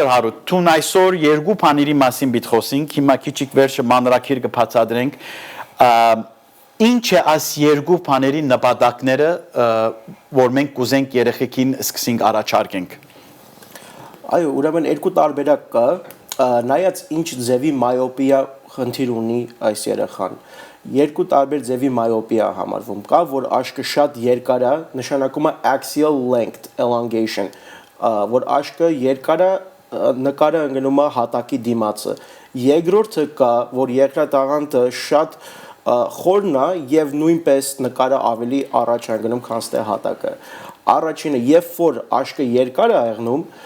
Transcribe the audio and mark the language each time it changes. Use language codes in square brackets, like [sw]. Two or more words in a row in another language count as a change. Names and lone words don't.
[hy] Harut, դու այսօր երկու բաների մասին պիտի խոսենք, հիմա քիչիկ վերջը մանրակիր կբացատրենք։ Ինչ է այս երկու բաների նպատակները, որ մենք կուզենք երեխեքին սկսենք առաջարկենք։ Այո, ուրեմն երկու տարբերակ կա, նայած ինչ ձևի մայոպիա խնդիր ունի այս երեխան։ Երկու տարբեր ձևի մայոպիա համարվում կա, որ աչքը շատ երկար է, նշանակում է [en] axial length elongation, [hy] որ աչքը երկար է, նկարը ընկնում է հատակի դիմացը։ Երկրորդը կա, որ երկրատաղանթը շատ խորն է եւ նույնպես նկարը ավելի առաջ է ընկնում, քան թե հատակը։ Առաջինը, երբ որ աչքը երկար է եղնում,